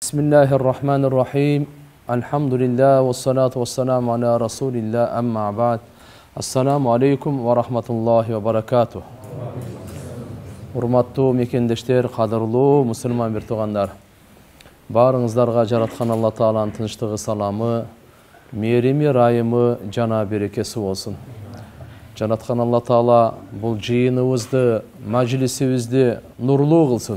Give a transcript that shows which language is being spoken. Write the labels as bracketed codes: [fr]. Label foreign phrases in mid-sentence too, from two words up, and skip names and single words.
[ar] بسم الله الرحمن الرحيم. الحمد لله والصلاة والسلام على رسول الله أما بعد. السلام عليكم ورحمة الله وبركاته. [ky] Урматтуу мекендештер, кадырлуу мусулман бир туугандар. Баарыңыздарга жараткан Алла Тааланын тынчтыгы, саламы, мээрими, райымы, жана берекеси болсун. Жараткан Алла Таала бул жыйыныбызды, мажлисибизди нурлуу кылсын.